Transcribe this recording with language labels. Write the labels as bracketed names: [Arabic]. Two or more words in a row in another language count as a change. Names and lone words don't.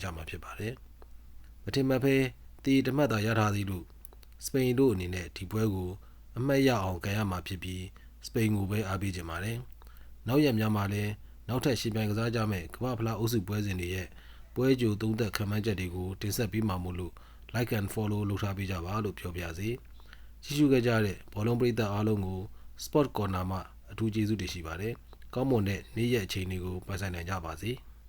[Burmese] မှာဖြစ်ပါတယ်။မထင်မှတ်ဘဲတီတမှတ်သာရထားသည်လို့စပိန်တို့အနေနဲ့ဒီပွဲကိုအမှတ်ရအောင်ကန်ရမှာဖြစ်ပြီးစပိန်ကိုပဲအားပေးကြပါတယ်။နောက်ရက်များမှာလည်းနောက်ထပ်ရှင်ပြိုင်ကစားကြမယ့်ကမ္ဘာဖလားအုပ်စုပွဲစဉ်တွေရဲ့ပွဲကြိုသုံးသက်ခန့်မှန်းချက်တွေကိုတင်ဆက်ပေးမှာမို့လို့ [English] like and follow [Burmese] လုပ်ထားပေးကြပါလို့ပြောပြစေ။ကြည့်ရှုခဲ့ကြတဲ့ဘောလုံးပရိသတ်အားလုံးကို Sport Corner မှာအထူးကျေးဇူးတင်ရှိပါတယ်။ကောင်းမွန်တဲ့နေ့ရက်အချိန်တွေကိုပိုင်ဆိုင်နိုင်ကြပါစေ။